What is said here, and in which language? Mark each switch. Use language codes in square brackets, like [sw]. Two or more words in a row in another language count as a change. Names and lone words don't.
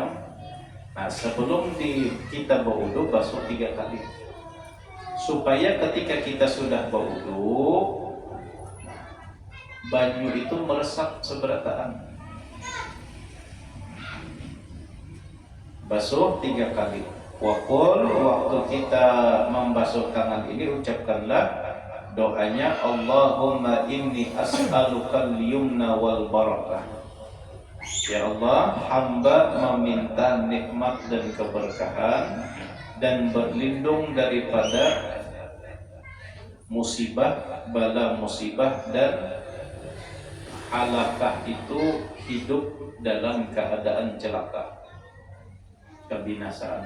[id] Nah, sebelum kita berwudu basuh 3 kali, supaya ketika kita sudah berwudu baju itu meresap seberataan. Basuh 3 kali. Wakul, waktu kita membasuh tangan ini ucapkanlah doanya, [ar] اللهم إني أسألك اليمن والبركة. [id] Ya Allah, hamba meminta nikmat dan keberkahan dan berlindung daripada musibah, bala musibah dan halakah itu hidup dalam keadaan celaka, kebinasaan.